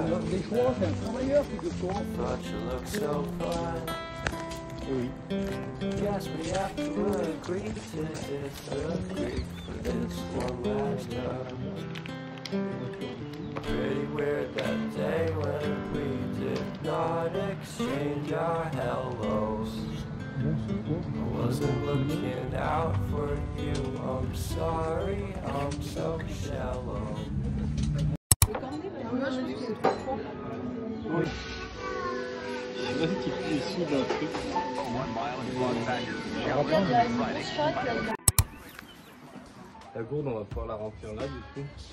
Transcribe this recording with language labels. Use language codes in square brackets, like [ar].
[fr] Des fois, c'est un travailleur qui te prend. Oui. [en] Yes, we have to agree to disagree for this one last time. Pretty weird that day when we did not exchange our hellos. I wasn't looking out for you, I'm sorry, I'm so shallow. [fr] Je sais pas si tu es issu d'un truc. La gourde, on va pouvoir la remplir là du coup.